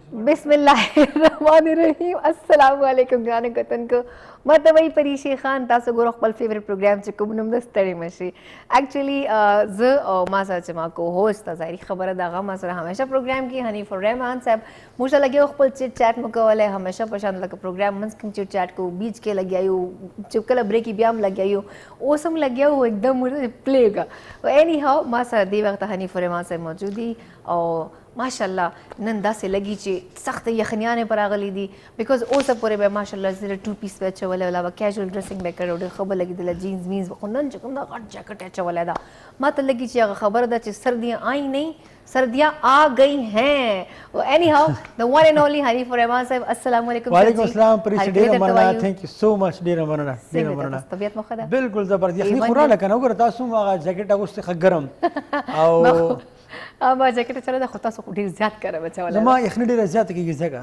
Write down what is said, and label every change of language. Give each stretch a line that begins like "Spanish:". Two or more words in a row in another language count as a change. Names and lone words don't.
Arabic: بسم الله الرحمن الرحيم السلام عليكم
Pashto: ګرانو کتونکو ما ته وایي پریشي خان تاسو ګورو خپل فیوریټ پروګرام چې کوم نوم د ستړی مشي اکچولی زه او ما سره چې ما کو هوست ظاهري خبره ده هغه ما سره همیشه پروګرام کې حنیف الرحمن صاحب موږ لګیو خپل
English: chit chat
Pashto: مو کوله همیشه په شان لکه پروګرام منځ کې
English: chit chat
Pashto: کو بیچ کې لګیایو چې کله بریک بیا هم لګیایو اوس هم لګیاو एकदम پلی کا
English: any how
Pashto: ما سره دی وخت حنیف الرحمن صاحب موجود دي او ماشاءالله نن داسې لګي چې سخت یخنیانې پر راغلي دي بیکاز اوسه پورې به ماشاءالله زه
English: two piece
Pashto: به اچولی ولا به کیژول ډریسنګ به کړی ډېر ښه به لګېدله جینز وینز به خو نن چې کوم دا غټ جاکټ اچولی ده ما ته لګي چې هغه خبره ده چې
Urdu: سردیاں آئی نہیں سردیاں آ گئی ہیں
English: anyhow the one and only
Pashto: حنیف الرحمن صاحب
Arabic: السلام علیکم وعلیکم السلام
Pashto: پریشي ډېره مننه
English: thank you so much
Pashto: ډېره مننه ډېره مننه طبیعت مو ښه ده بالکل زبردست یخني خو راله که نه وګوره تاسو هم هغه جاکټ اغوستی ښه ګرم او ما جاکټ چله ده خو تاسو ډېر زیات کاره بچولی زما یخني ډېره زیاته کېږي ځکه